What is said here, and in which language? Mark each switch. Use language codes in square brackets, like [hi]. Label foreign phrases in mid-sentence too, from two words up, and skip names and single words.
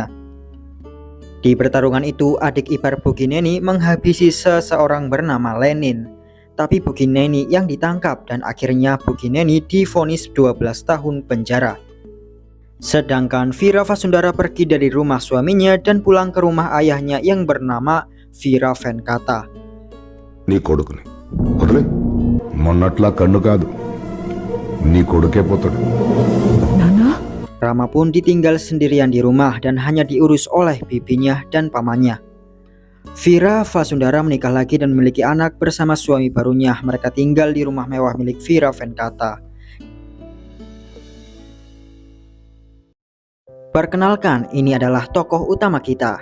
[id] Di pertarungan itu, adik ipar Bogineni menghabisi seseorang bernama Lenin. Tapi Bogineni yang ditangkap dan akhirnya Bogineni divonis 12 tahun penjara. Sedangkan Vira Vasundara pergi dari rumah suaminya dan pulang ke rumah ayahnya yang bernama Vira Venkata. [te] నీ కొడుకుని వదిలే మొన్నట్లా కన్ను కాదు నీ కొడుకే పోతాడు. [id] Rama pun ditinggal sendirian di rumah dan hanya diurus oleh bibinya dan pamannya. Vira Vasundara menikah lagi dan memiliki anak bersama suami barunya. Mereka tinggal di rumah mewah milik Vira Venkata. Perkenalkan, ini adalah tokoh utama kita.